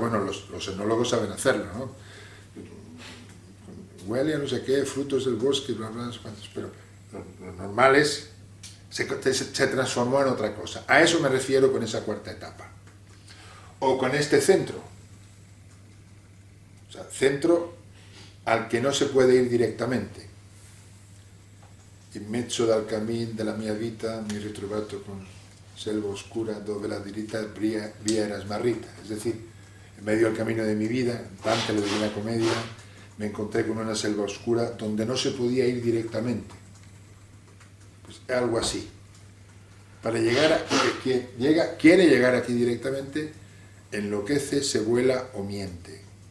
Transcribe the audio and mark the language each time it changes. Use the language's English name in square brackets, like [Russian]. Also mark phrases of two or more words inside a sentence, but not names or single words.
[Spanish] Bueno, los enólogos saben hacerlo, ¿no? Huele a no sé qué, frutos del bosque, bla, bla, pero lo normal es se transformó en otra cosa. A eso me refiero con esa cuarta etapa. O con este centro. O sea, centro al que no se puede ir directamente. [Italian] In mezzo dal cammin della mia vita mi ritrovato con selva oscura dove la dirita via era smarrita. [Spanish] Es decir, en medio del camino de mi vida, en Dante, la Divina Comedia, me encontré con una selva oscura donde no se podía ir directamente. Pues algo así. Para llegar a quien quiere llegar aquí directamente, enloquece, se vuela o miente.